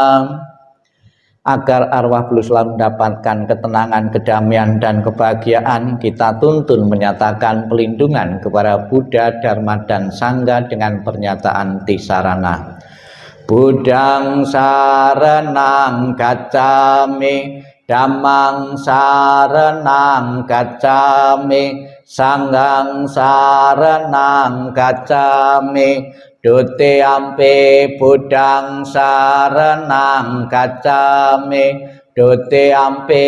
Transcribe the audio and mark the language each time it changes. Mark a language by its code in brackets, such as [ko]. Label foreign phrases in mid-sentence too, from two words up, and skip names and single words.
[id] Agar arwah beliau selalu mendapatkan ketenangan, kedamaian, dan kebahagiaan, kita tuntun menyatakan pelindungan kepada Buddha, Dharma, dan Sangha dengan pernyataan Tisarana. [pi] Buddhang saranang gacchami, Dhammang saranang gacchami, Sanghang saranang gacchami, Dutiyampi Buddhang saranang gacchami, Dutiyampi